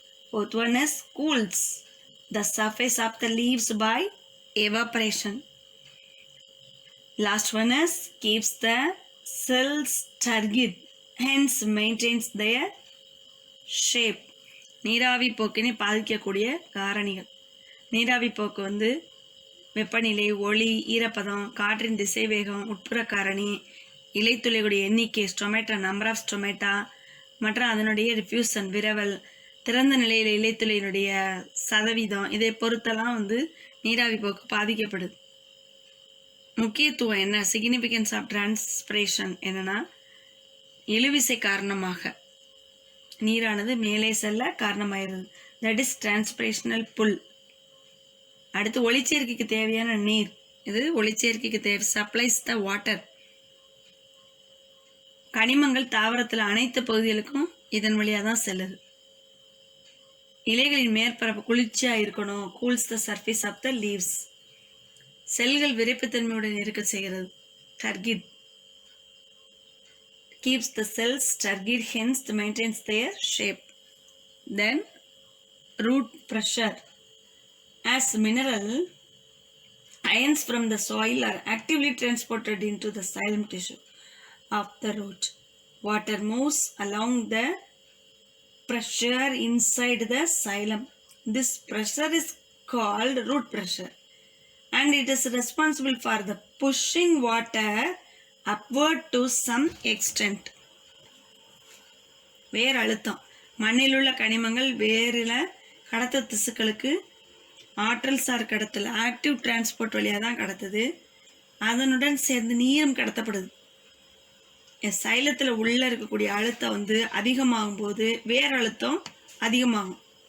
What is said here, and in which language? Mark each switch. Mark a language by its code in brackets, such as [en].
[en] Fourth one is cools the surface of the leaves by evaporation. Last one is keeps the cells turgid, hence maintains their shape. [ta] நீராவி போக்கினை பாதிக்கக்கூடிய காரணிகள். நீராவி போக்கு வந்து வெப்பநிலை, ஒளி, ஈரப்பதம், காற்றின் திசைவேகம், உட்புற காரணி, இலைத்துளைகளுடைய எண்ணிக்கை, ஸ்டொமேட்டா, [en] number of stomata [ta] மற்றும் அதனுடைய டிஃப்யூசன், விரவல், திறந்த நிலையில் இலைத்துளையினுடைய சதவீதம், இதை பொறுத்தெல்லாம் வந்து நீராவி போக்கு பாதிக்கப்படுது. முக்கியத்துவம் என்ன, [en] significance of transpiration [ta] என்னன்னா, இழுவிசை காரணமாக நீரானது மேலே செல்ல காரணமாயிருது. [en] That is transpirational pull. [ta] அடுத்து ஒளிச்சேர்க்கைக்கு தேவையான நீர், இது ஒளிச்சேர்க்கைக்கு தேவை, [en] Supplies the water. [ta] கனிமங்கள் தாவரத்தில் அனைத்து பகுதிகளுக்கும் இதன் வழியாக தான் செல்லுது. இலைகளின் மேற்பரப்பு குளிர்ச்சியா இருக்கணும், [en] Cools the surface of the leaves. [ta] செல்கள் விரைப்புத்தன்மையுடன் இருக்க செய்கிறது, டர்கிட். [en] Keeps the cells turgid, hence maintains their shape. Then root pressure. As mineral ions from the soil are actively transported into the xylem tissue of the root, water moves along the pressure inside the xylem. This pressure is called root pressure and it is responsible for the pushing water upward to some extent. [ta] வேர் அழுத்தம். மண்ணில் உள்ள கனிமங்கள் வேரில் கடத்த திசுக்களுக்கு ஆற்றல் sir கடத்தல், active transport வழியாக தான் கடத்துது. அதனுடன் சேர்ந்து நீரும் கடத்தப்படுது. சைலத்தில் உள்ள இருக்கக்கூடிய அழுத்தம் வந்து அதிகமாகும் போது வேர் அழுத்தம் அதிகமாகும்.